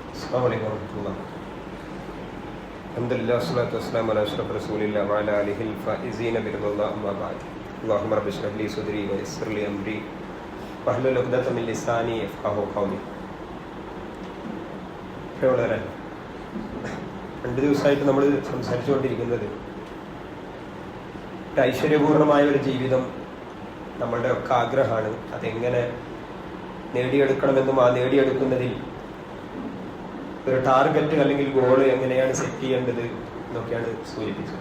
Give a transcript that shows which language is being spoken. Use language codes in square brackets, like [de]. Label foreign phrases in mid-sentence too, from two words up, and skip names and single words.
[ar] السلام عليكم ورحمة الله. الحمد لله والصلاة والسلام على أشرف رسول الله وعلى آله الفائزين برضا الله أما بعد. اللهم رب اشرح لي صدري ويسر لي أمري واحلل عقدة من لساني يفقهوا قولي. [ml] പ്രിയമുള്ളവരെ, 2 ദിവസമായിട്ട് നമ്മൾ സംസാരിച്ചുകൊണ്ടിരിക്കുന്നത് ഐശ്വര്യപൂർണമായ ഒരു ജീവിതം നമ്മളുടെ ഒക്കെ ആഗ്രഹമാണ്. അതെങ്ങനെ നേടിയെടുക്കണമെന്നും ആ നേടിയെടുക്കുന്നതിൽ ഒരു ടാർഗറ്റ് അല്ലെങ്കിൽ ഗോള് എങ്ങനെയാണ് സെറ്റ് ചെയ്യേണ്ടത് എന്നൊക്കെയാണ് സൂചിപ്പിച്ചത്.